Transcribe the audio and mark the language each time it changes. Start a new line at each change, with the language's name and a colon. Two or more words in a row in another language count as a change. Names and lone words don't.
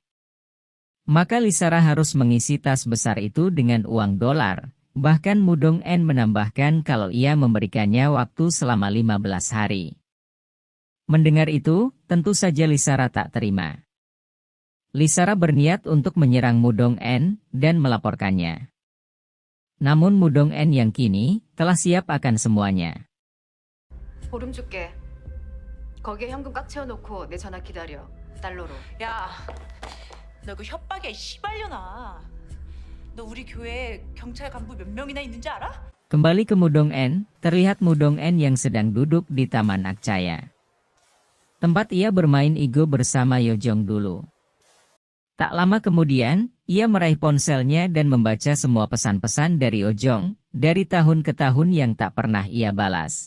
Indonesian: Maka Lisara harus mengisi tas besar itu dengan uang dolar, bahkan Mudong En menambahkan kalau ia memberikannya waktu selama 15 hari. Mendengar itu, tentu saja Lisara tak terima. Lisara berniat untuk menyerang Mudong En, dan melaporkannya. Namun Mudong En yang kini telah siap akan semuanya.
Korean: 보름 줄게. 거기에 현금 꽉 채워놓고 내 전화 기다려. 달러로. 야, 너 그 협박이야, 이 씨발려나. 너 우리 교회에 경찰 간부 몇 명이나 있는 줄 알아?
Indonesian: Kembali ke Mudong En, terlihat Mudong En yang sedang duduk di Taman Akcaya. Tempat ia bermain Igo bersama Yojong dulu. Tak lama kemudian, ia meraih ponselnya dan membaca semua pesan-pesan dari Yojong, dari tahun ke tahun yang tak pernah ia balas.